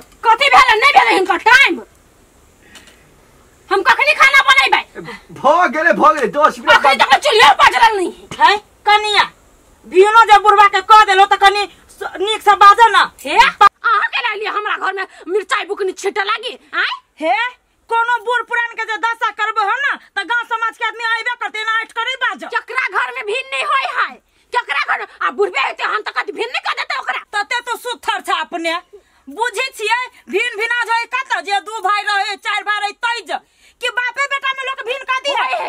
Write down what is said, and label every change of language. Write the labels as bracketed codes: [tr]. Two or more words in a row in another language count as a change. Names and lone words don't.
[mai] कथी भेल नै भेल हिनकर टाइम, हम कखनी खाना बनेबै? भ गेले 10 मिनट अखनी तक चुल्ही पजरल नहीं है। कनिया बिनो जे बुढ़वा के क देलो त कनी नीक से बाजो ना। हे अहाँ के लिए हमरा घर में मिर्चाई बुकनी छिटे लागी आय? हे कोनो बूढ़ पुरान के जे दशा करबो हो ना त गांव समाज के आदमी आइबे करते ना, अट करे बाजो। केकरा घर में भिन नहीं होय है, केकरा घर में आ बुढ़बे हेते हम त कथि भिन नहीं कर देते ओकरा। तते तो सुथर छ अपने बुझी छियै। भिन भिना जाय कत जे दू भाई रहे 4 भाई रहे तैज कि बापे बेटा में लोग भिन का दी है।